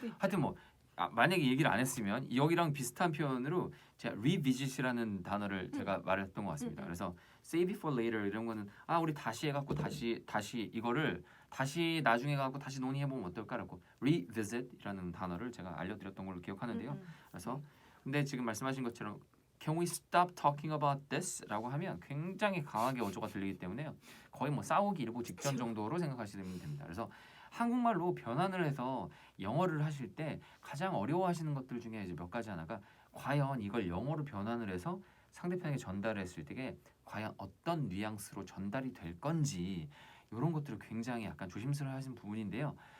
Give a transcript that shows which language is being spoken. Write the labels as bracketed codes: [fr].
[ko] 하여튼 뭐 만약에 얘기를 안 했으면 여기랑 비슷한 표현으로 제가 revisit이라는 단어를 제가 말했던 것 같습니다. 그래서 [en] save it for later [ko] 이런 거는 우리 다시 해갖고 다시 이거를 다시 나중에 갖고 다시 논의해보면 어떨까라고 revisit이라는 단어를 제가 알려드렸던 걸로 기억하는데요. 그래서 근데 지금 말씀하신 것처럼 [en] Can we stop talking about this? [ko] 라고 하면 굉장히 강하게 어조가 들리기 때문에 거의 뭐 싸우기 일보 직전 정도로 생각하시면 됩니다. 그래서 한국말로 변환을 해서 영어를 하실 때 가장 어려워하시는 것들 중에 이제 몇 가지 하나가 과연 이걸 영어로 변환을 해서 상대편에게 전달했을 때 과연 어떤 뉘앙스로 전달이 될 건지 이런 것들을 굉장히 약간 조심스러워하시는 부분인데요.